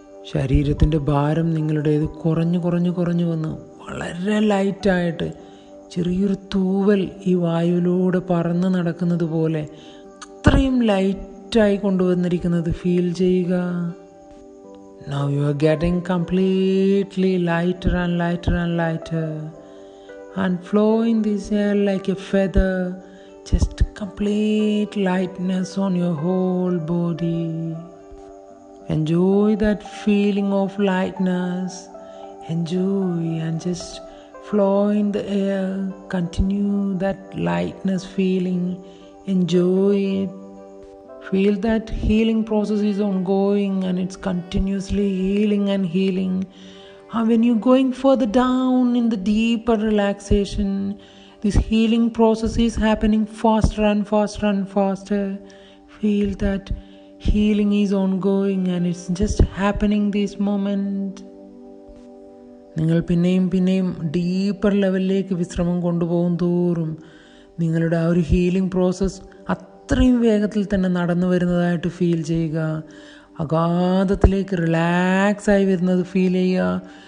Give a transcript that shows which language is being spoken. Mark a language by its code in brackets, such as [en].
[ml] ശരീരത്തിൻ്റെ ഭാരം നിങ്ങളുടേത് കുറഞ്ഞു കുറഞ്ഞു കുറഞ്ഞു വന്ന് വളരെ ലൈറ്റായിട്ട് ചെറിയൊരു തൂവൽ ഈ വായുവിലൂടെ പറന്ന് നടക്കുന്നത് പോലെ അത്രയും ലൈറ്റായി കൊണ്ടുവന്നിരിക്കുന്നത് ഫീൽ ചെയ്യുക. [en] Now you are getting completely lighter and lighter and lighter and flowing this air like a feather, just complete lightness on your whole body. Enjoy that feeling of lightness. Enjoy and just flow in the air. Continue that lightness feeling. Enjoy it. Feel that healing process is ongoing and it's continuously healing and healing. And when you're going further down in the deeper relaxation, this healing process is happening faster and faster and faster. Feel that healing is ongoing and it's just happening this moment. [ml] നിങ്ങൾ പിന്നെയും deeper ലെവലിലേക്ക് വിശ്രമം കൊണ്ടുപോകും തോറും നിങ്ങളുടെ ആ ഒരു healing process അത്രയും വേഗത്തിൽ തന്നെ നടന്നു വരുന്നതായിട്ട് ഫീൽ ചെയ്യുക. അഗാധത്തിലേക്ക് റിലാക്സായി വരുന്നത് ഫീൽ ചെയ്യുക.